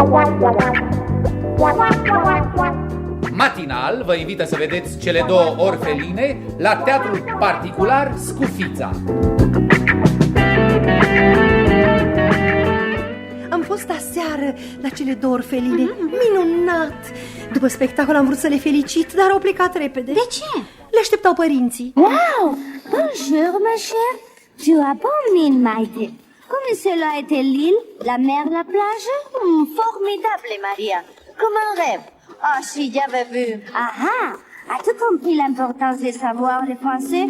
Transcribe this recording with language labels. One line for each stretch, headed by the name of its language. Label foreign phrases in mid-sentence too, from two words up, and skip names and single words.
Romanian: Matinal vă invită să vedeți cele două orfeline la teatrul particular Scufița. Am fost aseară la cele două orfeline. Minunat! După spectacol am vrut să le felicit, dar au plecat repede. De ce? Le așteptau părinții.
French: Wow! Bonjour, ma chère. Tu as bon mine, Maïté. Comme cela était l'île, la mer, la plage? Formidable, Maria. Comme un rêve. Ah, si j'avais vu. Ah ah! As-tu compris l'importance de savoir le français?